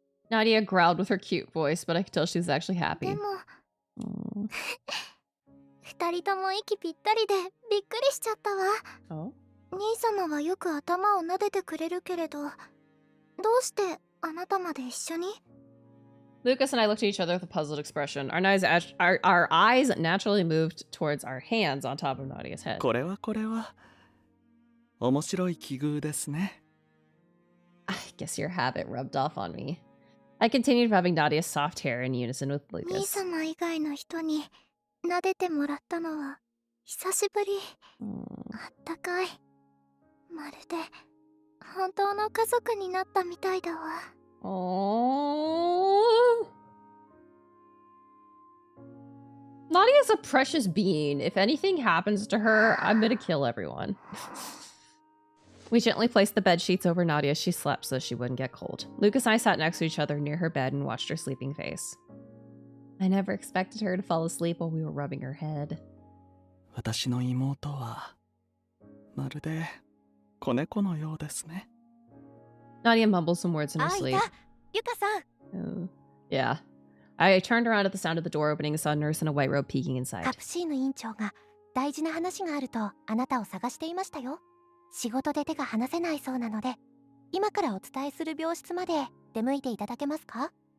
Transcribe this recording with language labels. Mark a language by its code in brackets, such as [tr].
[en] Nadia growled with her cute voice, but I could tell she was actually happy. [ja] でも二人とも息ぴったりでびっくりしちゃったわ。兄様はよく頭を撫でてくれるけれど、どうしてあなたまで一緒に？ [en] Lucas and I looked at each other with a puzzled expression. Our eyes naturally moved towards our hands on top of Nadia's head. [ja] これは面白い奇遇ですね。 [en] I guess your habit rubbed off on me. I continued rubbing Nadia's soft hair in unison with [ja] 兄 [en] Lucas. [ja] 様以外の人に撫でてもらったのは久しぶり。あったかい。まるで本当の家族になったみたいだわ。 [en] Oh. Nadia's a precious being. If anything happens to her, I'm gonna kill everyone. We gently placed the bed sheets over Nadia as she slept so she wouldn't get cold. Lucas and I sat next to each other near her bed and watched her sleeping face. I never expected her to fall asleep while we were rubbing her head. [ja] 私の妹はまるで子猫のようですね。 [en] Nadia mumbled some words in her sleep. [ja] ゆかさん。 [en] Yeah. I turned around at the sound of the door opening and saw a nurse in a white robe peeking inside. [ja] カプシーヌ院長が大事な話があるとあなたを探していましたよ。仕事で手が離せないそうなので、今からお伝えする病室まで出向いていただけますか？